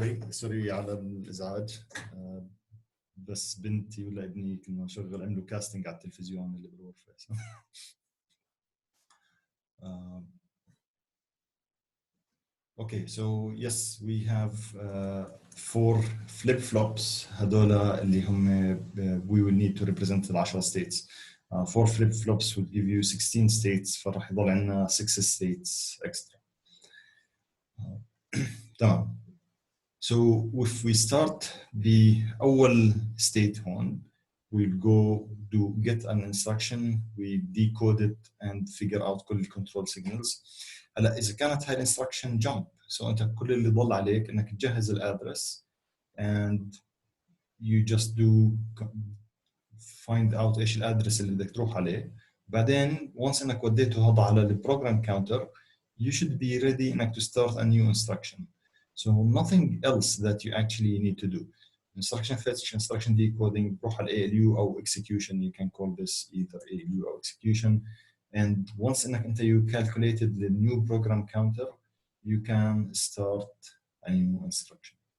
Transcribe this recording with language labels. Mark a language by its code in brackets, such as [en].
[ar] سوري على الإزعاج، بس بنتي ولا ابني كنا شغل عملوا كاستنج على التلفزيون اللي بالغرفة. [en] Okay, so yes, we have 4 flip-flops [ar] هذول اللي هم [en] we will need to represent the 10 states. 4 flip-flops will give you 16 states، [ar] فراح يضل عندنا [en] 6 states extra. [ar] تمام. [en] So if we start بأول state هون, we'll go do get an instruction, we decode it and figure out كل control signals. [ar] هلا إذا كانت هاي الانستراكشن jump، so أنت كل اللي ضل عليك إنك تجهز الأدرس [en] and you just do find out [ar] إيش الأدرس اللي بدك تروح عليه. [en] بعدين once [ar] إنك وديته هذا على [en] البروجرام counter, you should be ready إنك to start a new instruction. So nothing else that you actually need to do. Instruction fetch, instruction decoding, [ar] روح على [en] ALU أو execution. You can call this either ALU or execution. And once انك you calculated the new program counter, you can start a new instruction.